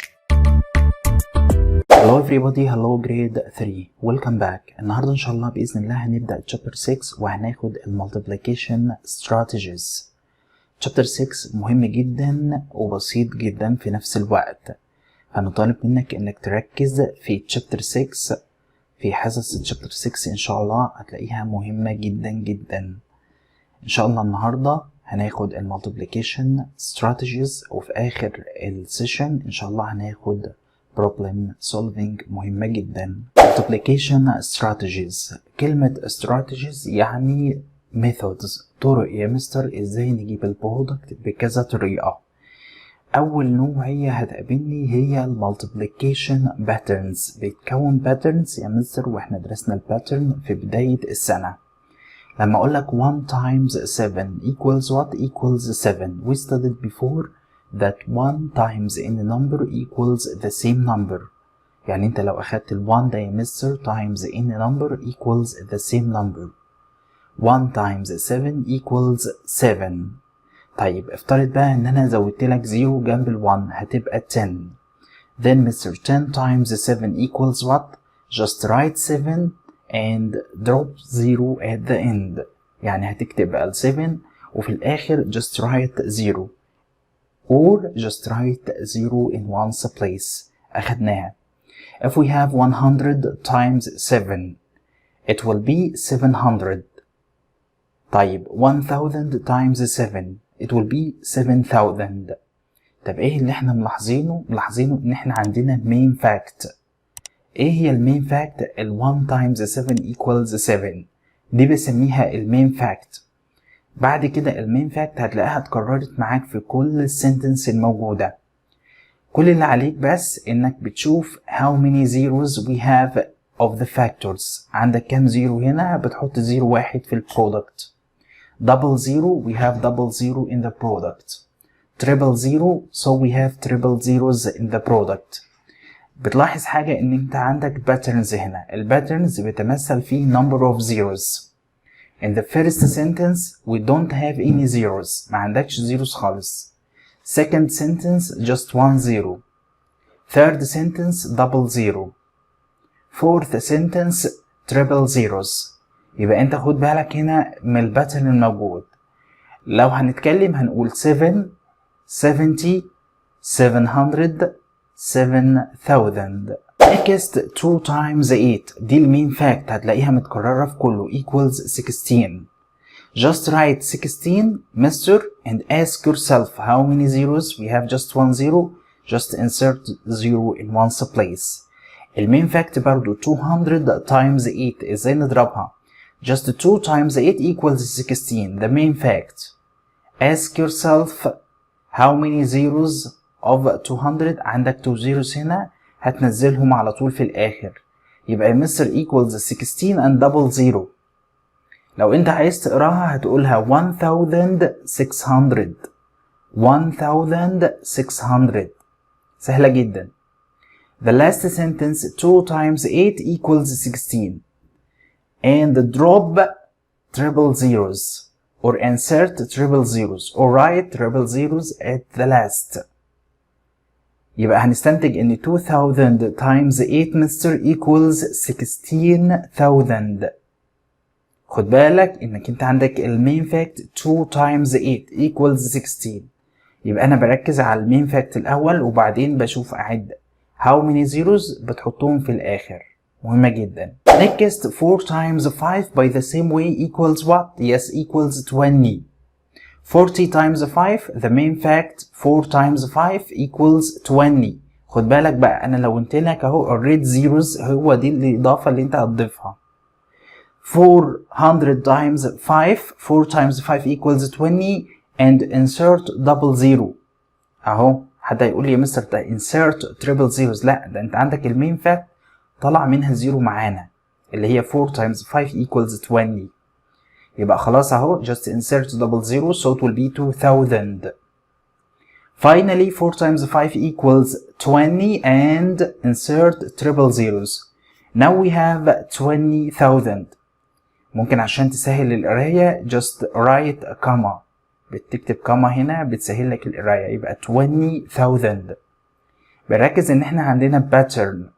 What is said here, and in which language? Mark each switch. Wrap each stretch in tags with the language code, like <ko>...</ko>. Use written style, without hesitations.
<en>everybody, hello grade 3, welcome back.</en> <ar>النهاردة إن شاء الله بإذن الله هنبدأ chapter 6 وهناخد multiplication strategies. chapter 6 مهم جدا وبسيط جدا في نفس الوقت، فنطالب منك إنك تركز في chapter 6. في حصص chapter 6 إن شاء الله هتلاقيها مهمة جدا جدا. إن شاء الله النهاردة هناخد multiplication strategies، وفي آخر السيشن إن شاء الله هناخد problem solving مهمة جدا. multiplication strategies، كلمة strategies يعني methods، طرق يا مستر ازاي نجيب البرودكت بكذا طريقة. أول نوعية هتقابلني هي multiplication patterns، بيتكون patterns يا مستر واحنا درسنا الباترن في بداية السنة. لما أقولك</ar> <en>1 times 7 equals what? equals 7. We studied before that 1 times any number equals the same number.</en> <ar>يعني انت لو اخدت ال 1 ده يا مستر</ar> <en>times any number equals the same number. 1 times 7 equals 7.</en> <ar>طيب افترض بقى ان انا زودت لك 0 جنب ال 1 هتبقى 10.</ar> <en>Then Mr. 10 times 7 equals what? Just write 7 and drop 0 at the end.</en> <ar>يعني هتكتب ال 7 وفي الاخر</ar> <en>just write 0. or just write 0 in one's place.</en> <ar>أخدناها.</ar> <en>If we have 100 times 7 it will be 700. طيب 1000 times 7 it will be 7000.</en> <ar>طب ايه اللي احنا ملاحظينه ان احنا عندنا main fact. ايه هي المين fact؟ ال 1 times 7 equals 7 دي بسميها المين fact. بعد كده المين فاكت هتلاقيها اتكررت معاك في كل السنتنس الموجودة. كل اللي عليك بس انك بتشوف</ar> <en>how many zeros we have of the factors.</en> <ar>عندك كام زيرو هنا؟ بتحط زيرو واحد في البرودكت.</ar> <en>double zero we have double zero in the product. triple zero so we have triple zeros in the product.</en> <ar>بتلاحظ حاجة ان انت عندك patterns هنا. الباترنز بتمثل فيه</ar> <en>number of zeros. In the first sentence we don't have any zeros.</en> <ar>ما عندكش zeros خالص.</ar> <en>Second sentence just 1 zero. Third sentence double zero. Fourth sentence triple zeros.</en> <ar>يبقى انت خد بالك هنا من الباترن الموجود. لو هنتكلم هنقول 7 70 700 7000.</ar> <en>Next 2 times 8</en> <ar>دي المين فاكت هتلاقيها متكررة في كله</ar> <en>equals 16. Just write 16 mister and ask yourself how many zeros we have. Just 1 zero. Just insert 0 in one's place.</en> <ar>المين فاكت برضو 200 times 8 ازاي نضربها؟</ar> <en>Just 2 times 8 equals 16. The main fact. Ask yourself how many zeros of 200.</en> <ar>عندك 2 zeros هنا هتنزلهم على طول في الآخر. يبقى مستر</ar> <en>equals 16 and double zero.</en> <ar>لو انت عايز تقراها هتقولها 1600. 1600. سهلة جدا.</ar> <en>The last sentence 2 times 8 equals 16. And drop triple zeros or insert triple zeros or write triple zeros at the last.</en> <ar>يبقى هنستنتج ان 2000 times 8 مستر equals 16000. خد بالك انك انت عندك المين فاكت</ar> <en>2 times 8 equals 16.</en> <ar>يبقى انا بركز على المين فاكت الاول وبعدين بشوف اعد</ar> <en>how many zeros</en> <ar>بتحطهم في الاخر. مهمة جدا.</ar> <en>Next 4 times 5 by the same way equals what? Yes, equals 20. 40 times 5 the main fact 4 times 5 equals 20.</en> <ar>خد بالك بقى انا لو قلت لك اهو الريد zeros هو دي الاضافه اللي انت هتضيفها.</ar> <en>400 times 5 4 times 5 equals 20 and insert double zero.</en> <ar>اهو حد هيقول لي يا مستر ده</ar> <en>insert triple zeros.</en> <ar>لا، ده انت عندك المين فاكت طلع منها زيرو معانا اللي هي</ar> <en>4 times 5 equals 20.</en> <ar>يبقى خلاص اهو</ar> <en>just insert double zero so it will be 2000. Finally 4 times 5 equals 20 and insert triple zeros. Now we have 20,000.</en> <ar>ممكن عشان تسهل القراية</ar> <en>just write a comma.</en> <ar>بتكتب كاما هنا بتسهل لك القراية يبقى 20,000. بركز ان احنا عندنا pattern</ar>